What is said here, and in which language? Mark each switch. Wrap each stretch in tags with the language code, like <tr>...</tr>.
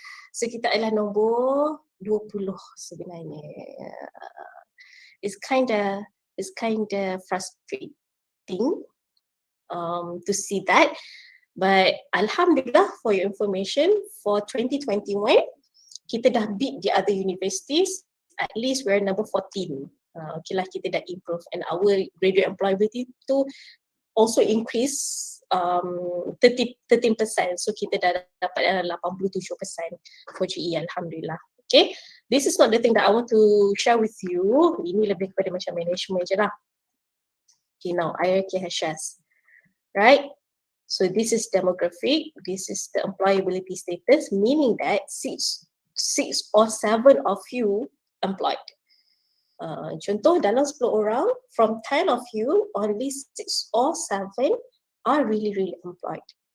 <ms>So kita adalah nombor 20 sebenarnya.</ms> <en>It's kinda frustrating to see that. But Alhamdulillah, for your information, for 2021,</en> <ms>kita dah</ms> <en>beat the other universities. At least we're number 14. Okay lah,</en> <ms>kita dah</ms> <en>improve. And our graduate employability</en> <ms>tu</ms> <en>also increase 13%.</en> <ms>So kita dah dapat 87%</ms> <en>for GE,</en> <ms>Alhamdulillah.</ms> <en>Okay, this is not the thing that I want to share with you.</en> <ms>Ini lebih kepada macam management je lah.</ms> <en>Okay, now hierarchy has shares. Right? So this is demographic, this is the employability status, meaning that 6 or 7 of you employed.</en> <ms>Contoh dalam 10 orang,</ms> <en>from 10 of you, only 6 or 7 are really employed.</en>